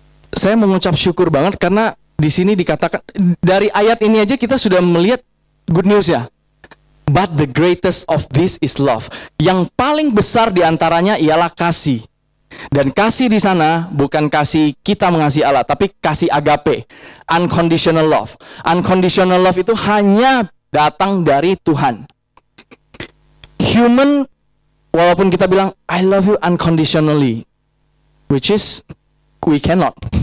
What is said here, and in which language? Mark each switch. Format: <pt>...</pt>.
<id>Saya mengucap syukur banget karena di sini dikatakan, dari ayat ini aja kita sudah melihat good news ya.</id> <en>But the greatest of this is love.</en> <id>Yang paling besar di antaranya ialah kasih. Dan kasih di sana bukan kasih kita mengasihi Allah, tapi kasih agape, unconditional love. Unconditional love itu hanya datang dari Tuhan.</id> <en>Human,</en> <id>walaupun kita bilang</id> <en>I love you unconditionally, which is we cannot.</en>